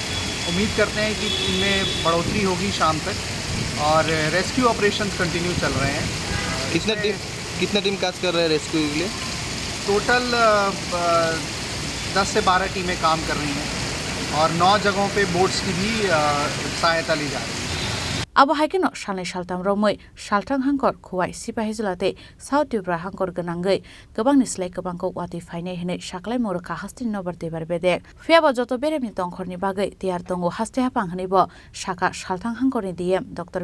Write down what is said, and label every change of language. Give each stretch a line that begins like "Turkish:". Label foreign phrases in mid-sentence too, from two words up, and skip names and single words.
Hindi: उम्मीद करते हैं कि इनमें बढ़ोतरी होगी शाम तक और
English: rescue operations
Hindi: कंटिन्यू चल रहे हैं। कितना टीम काज कर रहे हैं रेस्क्यू के लिए? टोटल 10 से 12 टीमें काम कर रही हैं और 9 जगहों पे बोट्स की भी सहायता ली जा रही है।
Kok Borok: Abo haikeno shalai shaltam romoi shaltang hangkor khuwai sipahi julate South Tripura hangkor ganangai gobang nislai gobang ko wati fainai hene shaklai moraka hastin nobar debar bedek fiaba joto beremni tongkhorni bagai tiar tongo haste hapang hani bo shaka shaltang hangkorni DM Dr.